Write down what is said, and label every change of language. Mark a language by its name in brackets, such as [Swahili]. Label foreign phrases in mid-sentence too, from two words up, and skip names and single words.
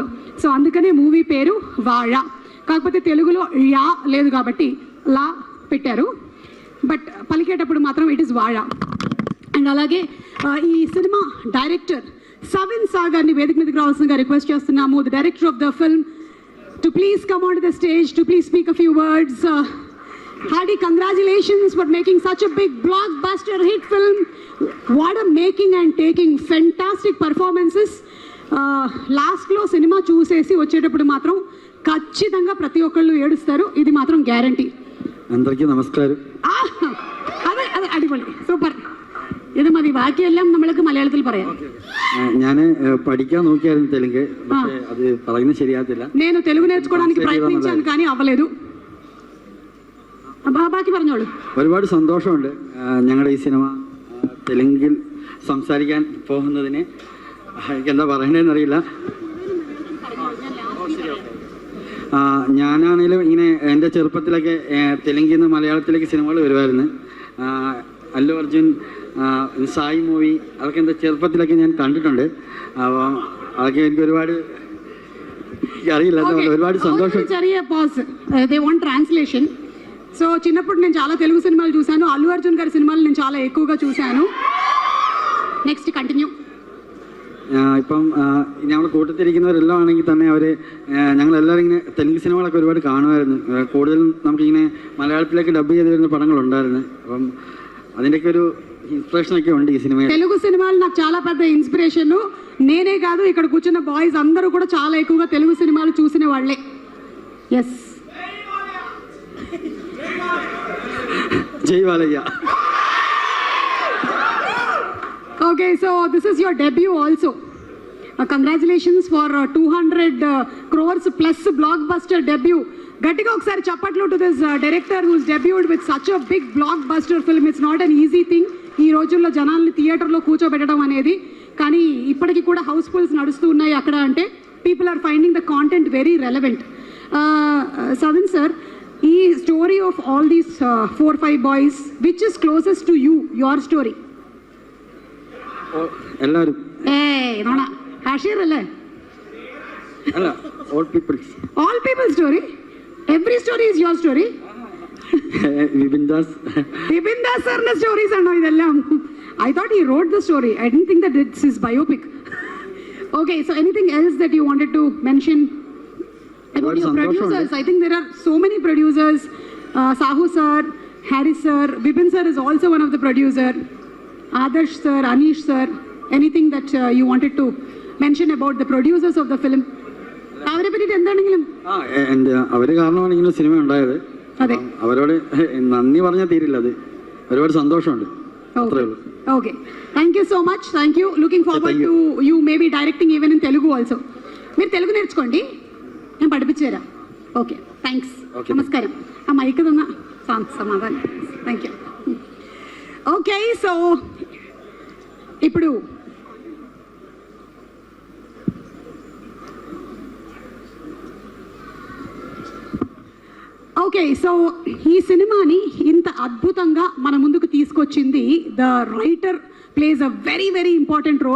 [Telugu] సో అందుకనే మూవీ పేరు వాళ. కాకపోతే తెలుగులో యా లేదు కాబట్టి లా పెట్టారు, బట్ పలికేటప్పుడు మాత్రం [English] it is [Telugu] వాళ. అండ్ అలాగే ఈ సినిమా డైరెక్టర్ సవిన్ సాగర్ని వేదిక మీదకి రావాల్సిందిగా రిక్వెస్ట్ చేస్తున్నాము. [English] the director of the film to please come onto the stage, to please speak a few words. Hearty congratulations for making such a big blockbuster hit film. What a making and taking, fantastic performances. [Telugu] Last lo cinema చూసేసి వచ్చేటప్పుడు మాత్రం ఖచ్చితంగా ప్రతి ఒక్కళ్ళు ఏడుస్తారు, ఇది మాత్రం గ్యారంటీ. అందరికీ നമസ്കാരം. [Malayalam] അതെ അതെ അടിപൊളി, സൂപ്പർ. ഇത് മതി, ബാക്കിയെല്ലാം നമ്മൾക്ക് മലയാളത്തിൽ പറയാം. ഞാൻ പഠിക്കാൻ നോക്കിയായിരുന്നു തെലുങ്ക്, പക്ഷേ അത് പറയുന്നത് ശരിയാകത്തില്ല. [Telugu] నేను తెలుగు నేర్చుకోవడానికి ప్రయత్నించాను కానీ అవ్వలేదు. [Malayalam] ബാക്കി പറഞ്ഞോളൂ. ഒരുപാട് സന്തോഷമുണ്ട് ഞങ്ങളുടെ ഈ സിനിമ തെലുങ്കിൽ സംസാരിക്കാൻ പോകുന്നതിന്. എനിക്കെന്താ പറയണതെന്ന് അറിയില്ല. ഞാനാണെങ്കിലും ഇങ്ങനെ എൻ്റെ ചെറുപ്പത്തിലൊക്കെ തെലുങ്കിൽ നിന്ന് മലയാളത്തിലേക്ക് സിനിമകൾ വരുമായിരുന്നു. അല്ലു അർജുൻ, സായി മൂവി, അതൊക്കെ എൻ്റെ ചെറുപ്പത്തിലൊക്കെ ഞാൻ കണ്ടിട്ടുണ്ട്. അപ്പോൾ അതൊക്കെ എനിക്ക് ഒരുപാട് അറിയില്ല, ഒരുപാട് സന്തോഷം. ചെറിയ പോസ്, [English] they want translation. [Telugu] సో చిన్నప్పుడు నేను చాలా తెలుగు సినిమాలు చూశాను, అల్లు అర్జున్ గారి సినిమాలు నేను చాలా ఎక్కువగా చూశాను. [English] next continue. [Malayalam] ഇപ്പം ഞങ്ങൾ കൂട്ടത്തിരിക്കുന്നവരെല്ലാം ആണെങ്കിൽ തന്നെ അവർ ഞങ്ങളെല്ലാവരും ഇങ്ങനെ തെലുങ്ക് സിനിമകളൊക്കെ ഒരുപാട് കാണുമായിരുന്നു. കൂടുതലും നമുക്കിങ്ങനെ മലയാളത്തിലേക്ക് ഡബ് ചെയ്ത് വരുന്ന പടങ്ങളുണ്ടായിരുന്നു. അപ്പം അതിൻ്റെയൊക്കെ ഒരു [Telugu] ఇన్స్పిరేషన్ అయితే ఉంది ఈ సినిమా. తెలుగు సినిమాలు నాకు చాలా పెద్ద ఇన్స్పిరేషన్. నేనే కాదు, ఇక్కడ కూర్చున్న బాయ్స్ అందరూ కూడా చాలా ఎక్కువగా తెలుగు సినిమాలు చూసిన వాళ్ళే. ఎస్, జై బాలయ్య. [English] okay, so this is your debut also. congratulations for 200 crores plus block buster debut. [Telugu] గట్టిగా ఒకసారి చప్పట్లు [English] to this director who's debuted with such a big block buster film. it's not an easy thing [Telugu] ఈ రోజుల్లో జనాల్ని థియేటర్లో కూర్చోబెట్టడం అనేది. కానీ ఇప్పటికీ కూడా హౌస్ఫుల్స్ నడుస్తూ ఉన్నాయి అక్కడ. అంటే [English] people are finding the content very relevant. సవిన్ సార్, ఈ story of all these 4-5 boys, which is closest to you, your story? [Malayalam] എല്ലാവരും നോണ ഹാഷിർ അല്ലേ? അല്ല, [English] all people story. Every story is your story. [Malayalam] വിപിൻ ദാസ് സാറിന്റെ സ്റ്റോറീസ് ആണോ ഇതെല്ലാം? [English] I thought he wrote the story. I didn't think that it's his biopic. Okay, so anything else that you wanted to mention about your producers? I think there are so many producers. Sahu sir, Harris sir, Vipin sir is also one of the producer. Adarsh sir, Anish sir, anything that you wanted to mention about the producers of the film? [Malayalam] അവരെ പറ്റിയിട്ട് എന്താണെങ്കിലും. അവർ കാരണമാണ് ഇങ്ങനെ സിനിമ ഉണ്ടായത്. അതെ, അവരോട് നന്ദി പറഞ്ഞാൽ തീരില്ല. അത് ഒരുപാട് സന്തോഷമുണ്ട്. [English] Okay, thank you so much. Thank you. Looking forward to you maybe directing even in Telugu also. [Telugu] మీరు తెలుగు నేర్చుకోండి, నేను [Malayalam] പഠിപ്പിച്ചു തരാം. [Telugu] ఓకే, థ్యాంక్స్. నమస్కారం. ఆ మైక్ తന്ന సమాధానం. [English] thank you. [Telugu] ఓకే, సో ఇప్పుడు ఓకే, సో ఈ సినిమాని ఇంత అద్భుతంగా మన ముందుకు తీసుకొచ్చింది [English] the writer plays a very very important role.